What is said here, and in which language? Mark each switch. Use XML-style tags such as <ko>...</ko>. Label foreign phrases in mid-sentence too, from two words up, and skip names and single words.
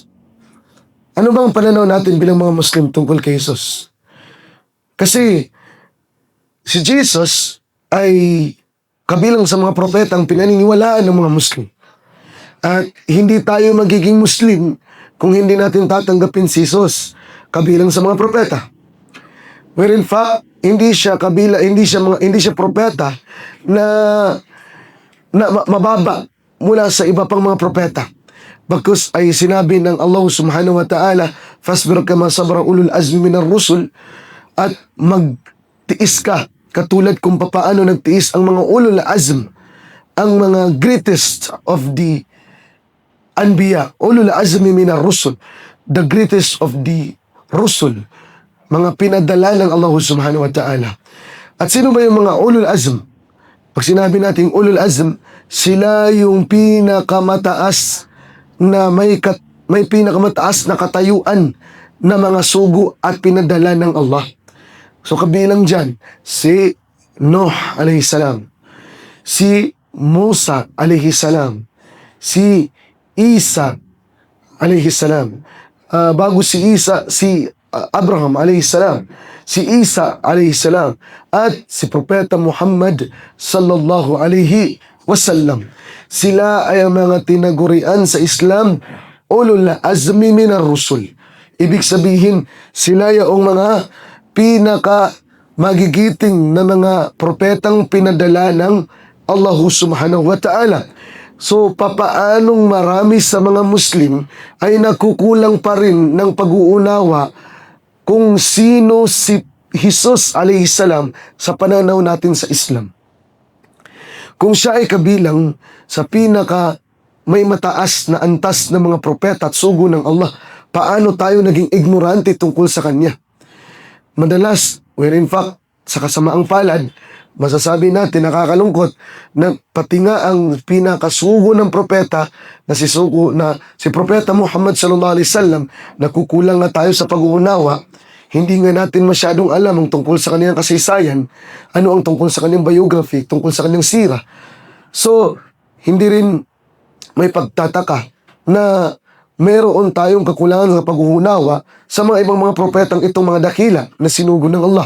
<tl>Ano bang pananaw natin bilang mga Muslim tungkol kay Jesus? Kasi si Jesus ay kabilang sa mga propetang pinaniniwalaan ng mga Muslim. At hindi tayo magiging Muslim kung hindi natin tatanggapin si Jesus kabilang sa mga propeta.</tl> <en>Where in fact,</en> <tl>hindi siya propeta na mababa mula sa iba pang mga propeta. Bagkus ay sinabi ng</tl> <ar>الله سبحانه وتعالى, "فاصبر كما صبر أولو العزم من الرسل,"</ar> <tl>at magtiis ka katulad kung papaano nagtiis ang mga</tl> <ar>أولو العزم,</ar> <tl>ang mga</tl> <en>greatest of the</en> <tl>anbiya,</tl> <ar>أولو العزم من الرسل,</ar> <en>the greatest of the rusul,</en> <tl>mga pinadala ng</tl> <ar>الله سبحانه وتعالى.</ar> <tl>At sino ba yung mga</tl> <ar>أولو العزم?</ar> <tl>Pag sinabi natin</tl> <ar>أولو العزم,</ar> <tl>sila yung pinakamataas na may pinakamataas na katayuan na mga sugo at pinadala ng Allah. So kabilang dyan, si Nuh</tl> <ar>عليه السلام,</ar> <tl>si Musa</tl> <ar>عليه السلام,</ar> <tl>si Isa</tl> <ar>عليه السلام,</ar> <tl>bago si Isa, si Abraham</tl> <ar>عليه السلام,</ar> <tl>si Isa</tl> <ar>عليه السلام,</ar> <tl>at si Propeta Muhammad</tl> <ar>صلى الله عليه وسلم.</ar> <tl>Sila ay ang mga tinagurian sa Islam</tl> <ar>أولو العزم من الرسل.</ar> <tl>Ibig sabihin, sila yung mga pinaka magigiting na mga propetang pinadala ng</tl> <ar>الله سبحانه وتعالى.</ar> <tl>So, papaanong marami sa mga Muslim ay nakukulang pa rin ng pag-uunawa kung sino si Jesus</tl> <ar>عليه السلام</ar> <tl>sa pananaw natin sa Islam. Kung siya ay kabilang sa pinaka may mataas na antas ng mga propeta at sugo ng Allah, paano tayo naging ignorante tungkol sa kanya? Madalas,</tl> <en>where in fact,</en> <tl>sa kasamaang palad, masasabi natin, nakakalungkot, na pati nga ang pinakasugo ng propeta na si Propeta Muhammad</tl> <ar>صلى الله عليه وسلم,</ar> <tl>nakukulang na tayo sa pag-uunawa. Hindi nga natin masyadong alam ang tungkol sa kanyang kasaysayan, ano ang tungkol sa kanyang biography, tungkol sa kanyang sira. So, hindi rin may pagtataka na meron tayong kakulangan sa pag-uunawa sa mga ibang mga propetang itong mga dakila na sinugo ng Allah.</tl>